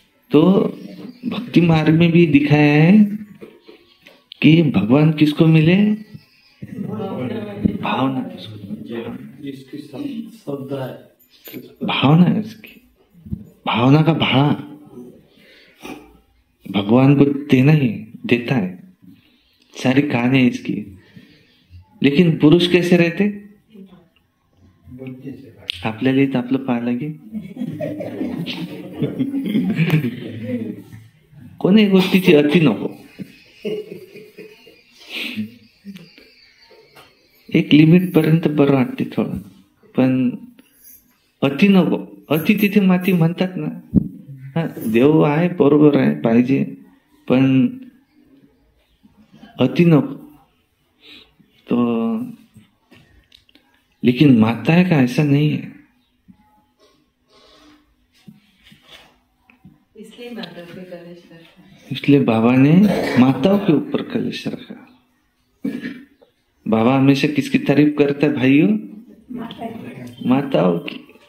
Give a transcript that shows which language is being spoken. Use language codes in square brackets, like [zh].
[hi] तो भक्ति मार्ग में भी दिखाया है कि भगवान किसको मिले, भावना भावना है उसकी, भावना का भाड़ा भगवान को देना ही देता है। सारी कहानी है इसकी। लेकिन पुरुष कैसे रहते, [mr] आपल्याला इथं आपलं पाहा लागे कोणी गोष्टीची अति नको, एक लिमिट पर्यंत बरं वाटते थोडं, पण अति नको। अति तिथे माती म्हणतात ना। हा, देव आहे, बरोबर आहे, पाहिजे, पण अति नको। [hi] तो लेकिन माता है का ऐसा नहीं है, इसलिए माता पे कलश रखा, इसलिए बाबा ने माताओं के ऊपर कलश रखा। बाबा हमेशा किसकी तारीफ करता है भाइयों, माताओं की।